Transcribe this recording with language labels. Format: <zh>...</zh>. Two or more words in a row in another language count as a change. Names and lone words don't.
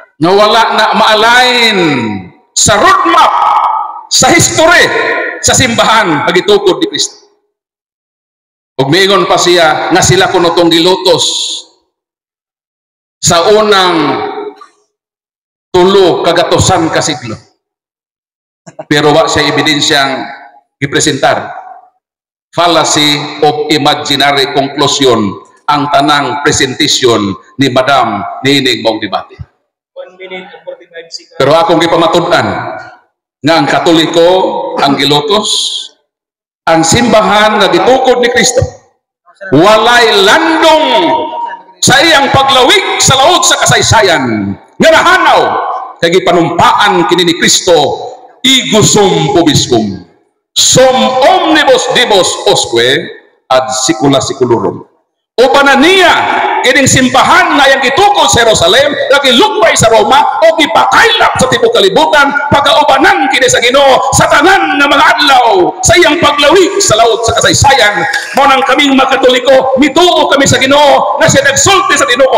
<ceb>nga wala na ma-align sa roadmap sa history sa simbahan nga gitukod ni Kristo. Ug miingon pa siya nga sila kuno tong gilutos sa unang 3 kagatusan ka siglo. Pero wa siya ebidensyang gipresentar.</ceb> <en>Fallacy of imaginary conclusion</en> <ceb>ang tanang presentation ni Madam niining mong debate.</ceb> <en>1 minute and 45 seconds.</en> <ceb>Pero akong gipamatud-an nga ang Katoliko ang gilutos, ang simbahan nga gitukod ni Kristo walay landong sa iyang paglawig sa laod sa kasaysayan nga nahanaw kay gipanumpaan kini ni Kristo</ceb> <la>igusum pobiscum sum omnibus dibus osque ad secula seculorum.</la> <ceb>O pananiya kining simbahan nga yang gitukod sa Jerusalem nga gilukbay sa Roma o gipakaylap sa tibuok kalibutan pagaubanan kini sa Ginoo sa tanan nga mga adlaw sa iyang paglawig sa laod sa kasaysayan. Mao nang kaming mga Katoliko mituo kami sa Ginoo nga siya nagsulti sa tinuod.</ceb>